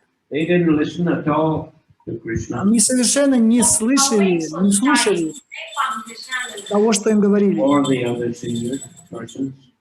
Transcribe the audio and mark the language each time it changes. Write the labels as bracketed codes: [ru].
[en] They didn't listen at all to Krishna. [ru] Они совершенно не слышали, не слушали того, что им говорили. [en] Or the other senior persons.